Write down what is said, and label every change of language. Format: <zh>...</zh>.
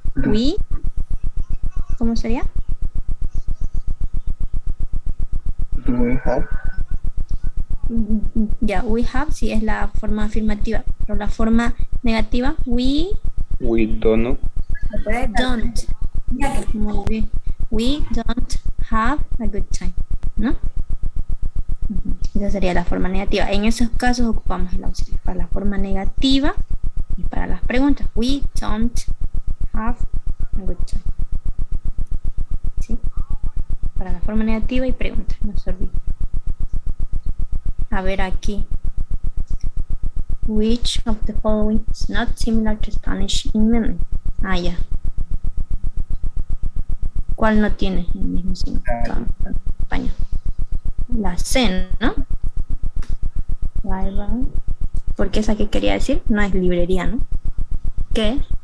<es>We, ¿cómo sería?</es> <en>Do we have?</en> <es>Ya,</es> <en>we have</en> <es>sí es la forma afirmativa, pero la forma negativa, we</es> <en>We don't.</en> <es>don't. Muy bien.</es> <en>We don't have a good time, ¿no?</en> <es>Esa sería la forma negativa. En esos casos ocupamos el auxiliar para la forma negativa y para las preguntas.</es> <en>We don't have a good time. ¿Sí?</en> <es>Para la forma negativa y preguntas, no se olviden. A ver aquí.</es> <en>Which of the following is not similar to Spanish in meaning?</en> <es>Ah, ya. ¿Cuál no tiene el mismo significado en español? La C, ¿no? Library. Porque esa que quería decir no es librería, ¿no? ¿Qué es?</es>